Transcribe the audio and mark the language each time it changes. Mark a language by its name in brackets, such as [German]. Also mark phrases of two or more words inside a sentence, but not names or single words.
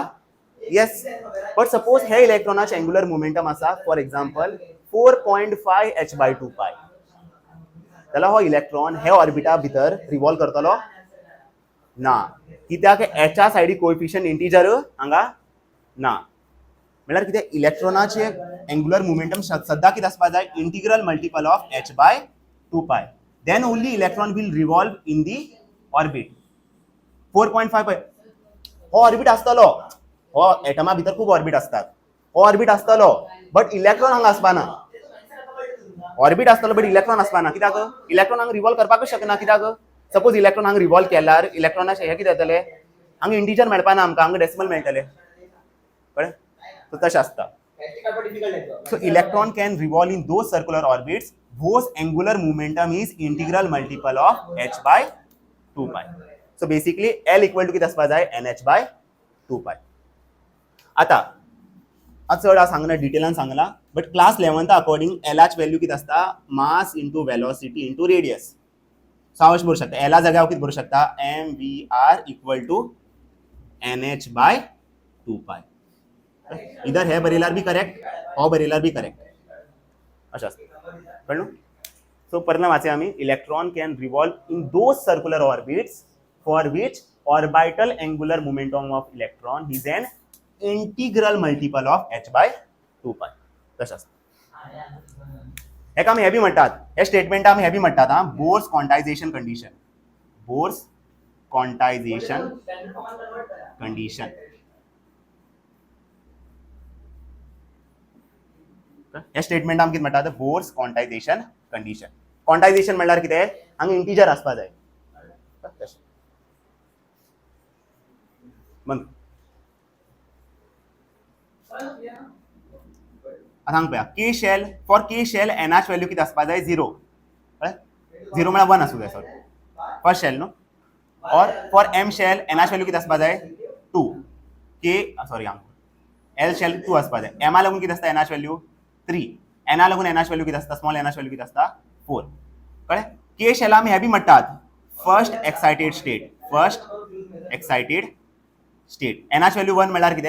[Konkani] येस, बट सपोज हे इलेक्ट्रॉनाचे [English] angular momentum [Konkani] आसा [English] for example [Konkani] 4.5 [English] h by 2 pi, [Konkani] जाल्यार हो इलेक्ट्रॉन हे ऑर्बिटा भितर रिवॉल्व करतलो ना, कित्याक एचा सायडी कोएफिशियंट इंटिजर हांगा ना. म्हळ्यार कितें? इलेक्ट्रॉनाचे [English] angular momentum [Konkani] सद्दां कितें आसपा जाय? [English] integral multiple of h by 2 pi. then only electron will revolve in the orbit. [Konkani] 4.5 हो ऑर्बिट आसतलो, हो एटमा भितर खूब ऑर्बिट असतात, हो ऑर्बिट आसतलो बट इलेक्ट्रॉन हांगा आसपाना. ऑर्बिट आसतलो बट इलेक्ट्रॉन आसपाना. कित्याक? इलेक्ट्रॉन हांगा रिवॉल्व करपाकूच शकना. कित्याक? सपोज इलेक्ट्रॉन हांगा रिवॉल्व केल्यार इलेक्ट्रॉनाचे हे कितें जातले? हांगा इंटिजर मेळपाना आमकां, हांगा डेसिमल मेळटले. कळ्ळें? सो तशें आसता. [English] so electron can revolve in those circular orbits whose angular momentum is integral multiple of h by 2 pi. So basically L equal to [Konkani] किती आसपा जाय? [English] nh by 2 pi. [Konkani] आता चड सांगना, डिटेलान सांगला, बट क्लास 11th अकॉर्डिंग Lh व्हॅल्यू किती आसता? [English] mass into velocity into radius. [Konkani] सो हांव अशें बरोवंक शकता, L जाग्यार कितें बरोवंक शकता? [English] mvr equal to nh by 2 pi. [Konkani] इधर हे बरयल्यार बी करेक्ट, हो बरयल्यार बी करेक्ट. अशें आसता. कळ्ळें? सो परिणाम वाचया आमी. [English] electron can revolve in those circular orbits for which orbital angular momentum of electron is an integral multiple of h by 2 pi. [Konkani] तशें आसता. हेका आमी हे बी म्हणटात, हे स्टेटमेंट आमी हे बी म्हणटात हां, [English] Bohr's quantization condition. Bohr's quantization condition. [Konkani] हे स्टेटमेंट आमी कितें म्हणटात? [English] Bohr's quantization condition. [Konkani] क्वांटायझेशन म्हणल्यार कितें? हांगा इंटिजर आसपा जाय. मग सांग पळया, के शेल फॉर के शेल एनएच व्हॅल्यू किती आसपा जाय? 0. 0 म्हळ्यार 1 आसूं जाय. सॉरी, [English] first shell [Konkani] न्हू. और फॉर एम शेल एनएच व्हॅल्यू किती आसपा जाय? 2. के सॉरी हांगा एल शेल 2 आसपा जाय. एमा लागून किती आसता एनएच व्हॅल्यू? 3. एना लागून एनएच व्हॅल्यू किती आसता? स्मॉल एनएच व्हॅल्यू किती आसता? 4. कळ्ळें? के शेल आमी हे बी म्हणटात [English] first excited state. first excited state. [Konkani] एनएच व्हॅल्यू 1 म्हळ्यार कितें?